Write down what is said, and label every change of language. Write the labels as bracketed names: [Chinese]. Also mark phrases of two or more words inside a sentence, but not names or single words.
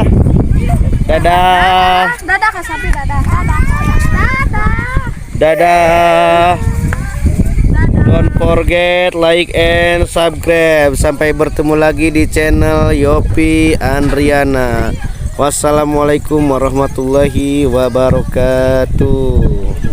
[Indonesian] Dadah. Dadah ka sapi dadah. Dadah. Dadah. Dadah. [English] forget like and subscribe. [Indonesian] Sampai bertemu lagi di channel Yopi Andriana. [Arabic] والسلام عليكم ورحمة الله وبركاته.